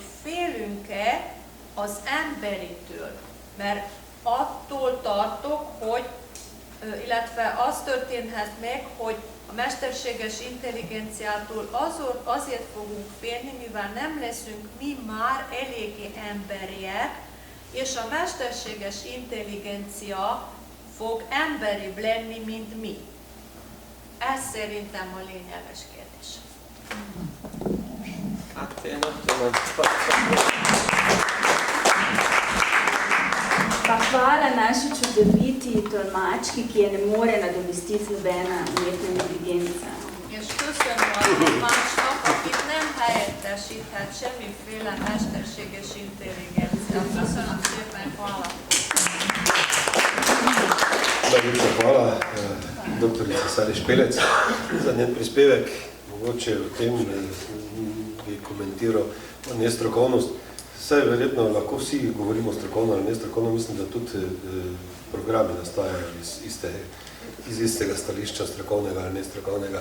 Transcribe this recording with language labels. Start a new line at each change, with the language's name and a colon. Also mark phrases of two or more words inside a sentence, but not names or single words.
Hungarian: félünk-e az emberitől, mert attól tartok, hogy, illetve az történhet meg, hogy a mesterséges intelligenciától azért fogunk félni, mivel nem leszünk mi már eléggé emberiek, és a mesterséges intelligencia fog emberibb lenni, mint mi. Ez szerintem a lényeges kérdés.
Slovenian: Pa hvala naši čudoviti tolmački, ki je ne more nadomestiti nobena umetna inteligenca.
Hungarian: És köszönöm a tolmácsnak, akit nem helyettesíthet semmiféle mesterséges intelligencia. Köszönöm szépen,
Slovenian: hvala. Najlepša hvala, doktorica Sari Špelec, za njen prispevek. Mogoče v tem bi komentiral nestrokovnost. Saj verjetno lahko vsi govorimo strokovno ali nestrokovno, mislim, da tudi programi nastajajo iz istega stališča, strokovnega ali nestrokovnega.